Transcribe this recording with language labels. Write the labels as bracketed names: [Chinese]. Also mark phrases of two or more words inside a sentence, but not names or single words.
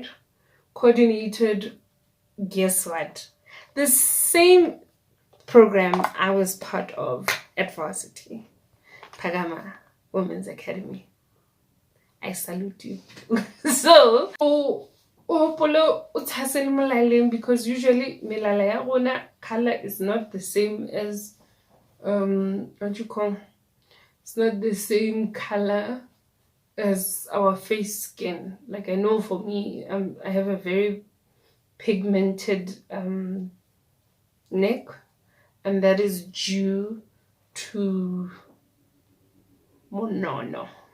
[English] Coordinated, guess what? The same program I was part of at varsity, Pagama Women's Academy. I salute you. So, because usually [Southern Sotho] melala ya rona [English] color is not the same as what you call, it's not the same color as our face skin. Like I know for me, I have a very pigmented neck, and that is due to monono.